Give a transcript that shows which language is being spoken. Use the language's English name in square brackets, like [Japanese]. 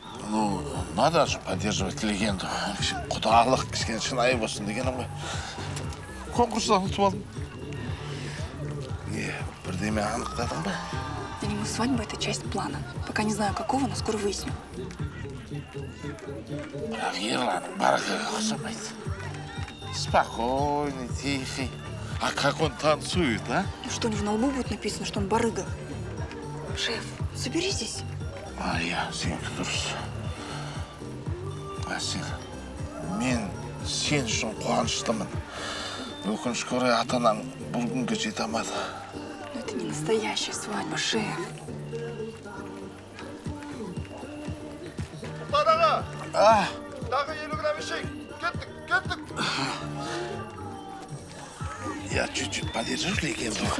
[Russian] Ну, надо же поддерживать легенду. [Kazakh] Құдалық кішкене шынайы болсын дегенім ғой. Конкурстан ұтып алдым. Не, бірдеме анықтадың ба? [Russian] Для него свадьба — это часть плана. Пока не знаю, какого, но скоро выясню. [Kazakh] Бірақ ерланың барғаға ұқсамайды. [Russian] Спокойный, тихий. А как он танцует, а? Ну что, у него на лбу будет написано, что он барыга? Шеф, соберитесь. [Kazakh] Мария, сенікі дұрыс. Әсел, мен сен үшін қуаныштымын. Өкінішке орай ата-анаң бұл күнге жете алмады. [Russian] Но это не настоящая свадьба, шеф. [Kazakh] Дағы 50 грамм ішейік. Кеттік. [Russian] Я чуть-чуть подержу легенду.